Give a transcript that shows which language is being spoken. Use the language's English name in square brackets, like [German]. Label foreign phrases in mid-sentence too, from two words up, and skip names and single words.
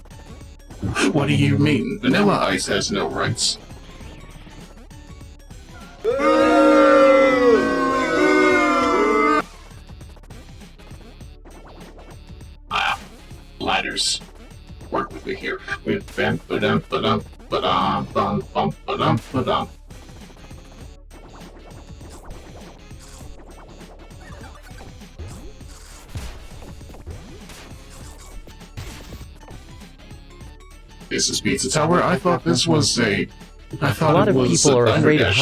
[English] What do you mean? Vanilla Ice has no rights. Ah, ladders. Work with me here. With bam ba-dum ba-dum ba-dum bum bum ba-dum ba-dum. This is Pizza Tower. I thought this was a... I thought A lot it of was people a are afraid of